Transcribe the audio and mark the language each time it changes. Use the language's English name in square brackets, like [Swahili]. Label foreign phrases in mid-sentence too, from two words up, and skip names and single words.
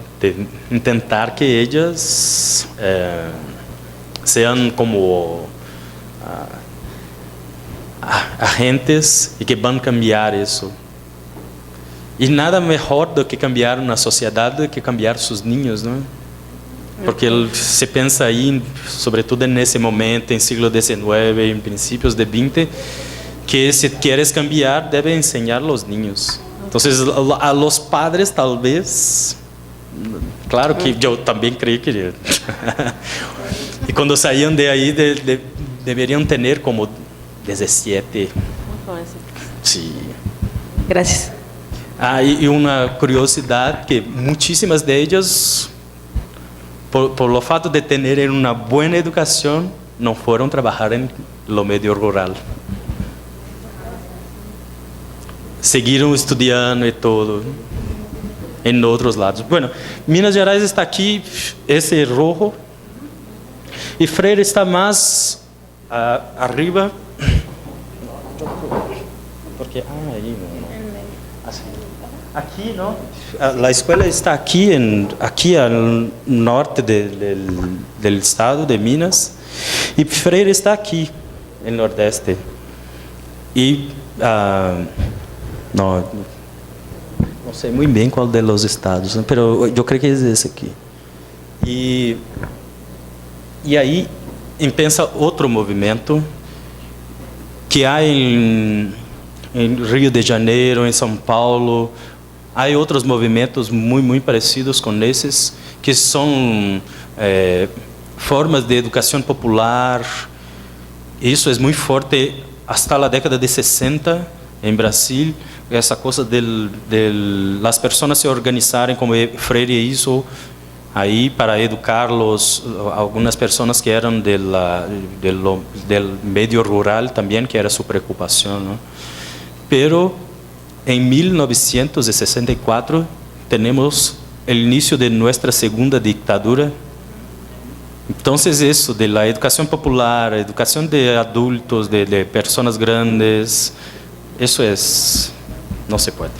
[Spanish] De intentar que ellas sean como agentes y que van a cambiar eso. Y nada mejor do que cambiar una sociedad do que cambiar sus niños, ¿no? [Portuguese] Porque se pensa aí, sobretudo nesse momento, em siglo XIX, em princípios de XX, [Spanish] que se quieres cambiar, debe enseñar a los niños. Entonces, a los padres, tal vez, claro que yo también creí que... y cuando salían de ahí, deberían tener como 17. Sí. Gracias. Y una curiosidad, que muchísimas de ellas, por lo fato de tener una buena educación, no fueron a trabajar en lo medio rural. [Portuguese] Seguiram estudiando e todo em outros lados. Bueno, Minas Gerais está aqui, esse rojo, e Freire está mais arriba, porque aí não, assim, aqui não. A escola está aqui ao norte do estado de Minas, e Freire está aqui no nordeste. [Spanish] E no sé muy bien cuál de los estados, ¿no? Pero yo creo que es ese aquí. Y ahí empieza otro movimiento que hay en Rio de Janeiro, en São Paulo. Hay otros movimientos muy parecidos con esos, que son formas de educación popular. Eso es muy fuerte hasta la década de 60 en Brasil. [Portuguese] Essa coisa [Spanish] de las personas [Portuguese] se organizarem como Freire hizo aí para educar algumas pessoas que eram [Spanish] del medio rural [Portuguese] também, que era sua preocupação, [Spanish] ¿no? pero en 1964 tenemos el inicio de nuestra segunda dictadura. Entonces eso de la educación popular, educación de adultos, de personas grandes, eso es, no se puede.